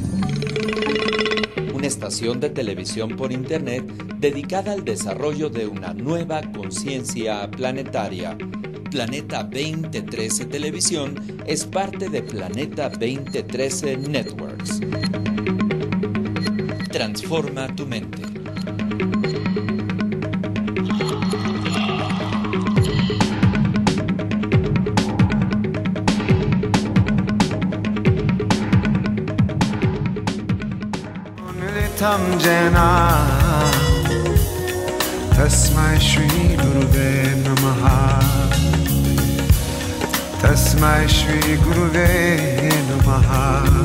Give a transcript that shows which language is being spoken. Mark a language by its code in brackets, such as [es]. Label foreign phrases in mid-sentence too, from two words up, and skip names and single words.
[es] Una estación de televisión por internet dedicada al desarrollo de una nueva conciencia planetaria. Planeta 2013 Televisión es parte de Planeta 2013 Networks. Transforma tu mente. [sa] तं जेन तस्मै श्री गुरवे नमः तस्मै श्री गुरवे नमः